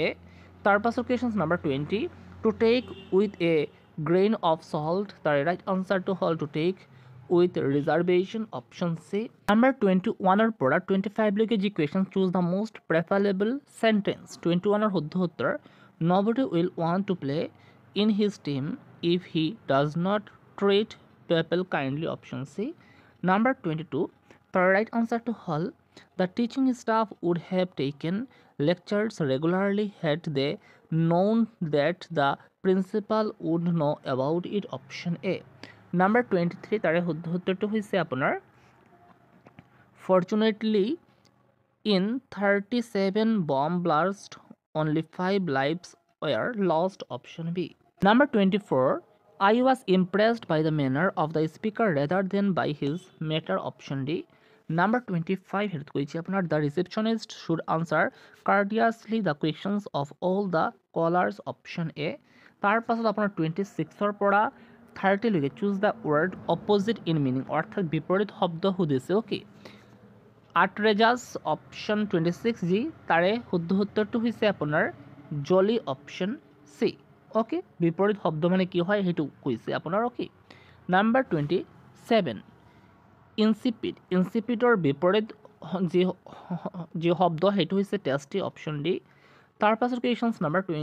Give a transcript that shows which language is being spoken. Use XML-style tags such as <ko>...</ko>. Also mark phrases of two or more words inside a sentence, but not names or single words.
<as>তাৰ পাছৰ</as> <en>question number 20 to take with a grain of salt. তাৰে right answer হ'ল to take with reservation, option C. নাম্বাৰ 21</en> <as>পৰা 25 লৈকে যি</as> <en>question choose the most preferable sentence. 21</en> <as>শুদ্ধ উত্তৰ</as> <en>nobody will want to play in his team if he does not treat people kindly, option C. number 22 তাৰ ৰাইট আনচাৰটো হ'ল the teaching staff would have taken lectures regularly had they known that the principal would know about it, option A. নাম্বাৰ 23</en> <as>তাৰে শুদ্ধ উত্তৰটো হৈছে আপোনাৰ</as> <en>fortunately in 37 bomb blast only 5 lives were lost, option B. Number 24 I was impressed by the manner of the speaker rather than by his matter, option D. Number 25</en> <as>হেতুত কৈছে আপোনাৰ</as> <en>the receptionist should answer courteously the questions of all the callers, option A.</en> <as>তাৰ পাছত আপোনাৰ 26 পৰা 30 লৈকে</as> <en>choose the word opposite in meaning,</en> <as>অৰ্থাৎ বিপৰীত শব্দ সুধিছে। অ'কে,</as> <en>outrageous option 26</en> <as>যি তাৰে শুদ্ধ উত্তৰটো হৈছে আপোনাৰ জলি</as> <en>option C</en> <as>অ'কে বিপৰীত শব্দ মানে কি হয় সেইটো কৈছে আপোনাৰ অ'কে</as> <en>number 27</en> <as>ইনচিপিডৰ বিপৰীত যি শব্দ সেইটো হৈছে টেষ্টি</as> <en>option D</en> <as>তাৰ পাছত</as> <en>questions number</en>